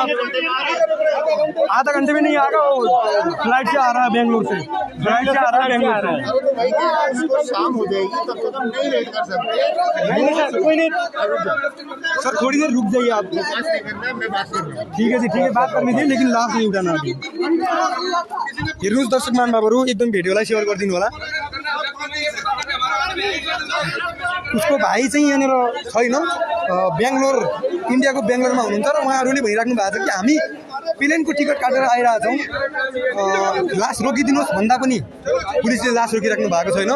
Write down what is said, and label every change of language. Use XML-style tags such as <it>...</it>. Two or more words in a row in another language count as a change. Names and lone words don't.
<hi>आधा घंटे में नहीं आएगा, वो फ्लाइट से आ रहा है बेंगलोर से, शाम हो जाएगी तब तक हम नहीं वेट कर सकते। कोई नहीं सर, थोड़ी देर रुक जाइए आप। मैं बात कर रहा हूँ। ठीक है जी, ठीक है, बात करनी थी लेकिन लास्ट नहीं उठाना अभी।</hi> <ne>हेर्नुहोस् दर्शक महानुभावहरू, एकदम भिडियोलाई सेयर गरिदिनु होला। उसको भाइ चाहिँ यहाँनिर छैन, बेङ्गलोर, इन्डियाको बेङ्गलोरमा हुनुहुन्छ र उहाँहरूले भनिराख्नु भएको छ कि हामी प्लेनको टिकट काटेर आइरहेछौँ, लास रोकिदिनुहोस् भन्दा पनि पुलिसले लास रोकिराख्नु भएको छैन।</ne>